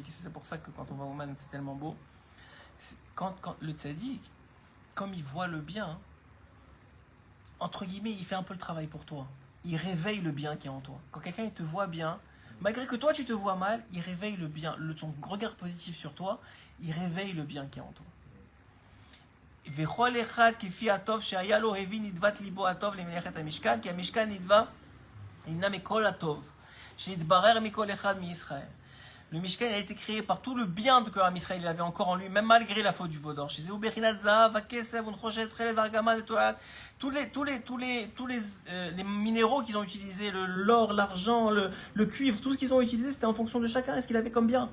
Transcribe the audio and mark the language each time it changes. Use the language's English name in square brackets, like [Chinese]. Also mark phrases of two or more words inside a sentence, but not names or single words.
[French] C'est pour ça que quand on va au Man, c'est tellement beau. Quand le tzaddik, comme il voit le bien, entre guillemets, il fait un peu le travail pour toi. Il réveille le bien qui est en toi. Quand quelqu'un il te voit bien, malgré que toi tu te vois mal, il réveille le bien, son regard positif sur toi, il réveille le bien qui est en toi. וכל אחד כפי הטוב שהיה לו הביא נדבת ליבו הטוב למלאכת המשכן, כי המשכן נבנה מכל הטוב, שנתברר מכל אחד מישראל. Le Mishkan a été créé par tout le bien que [Hebrew] Am Israël [French] avait encore en lui, même malgré la faute du vaudor. [Hebrew] שזהו בחינת זהב וכסף ונחושת תכלת וארגמן ותולעת, [French] tous les minéraux qu'ils ont utilisés, l'or, l'argent, le cuivre, tout ce qu'ils ont utilisé, c'était en fonction de chacun et ce qu'il avait comme bien.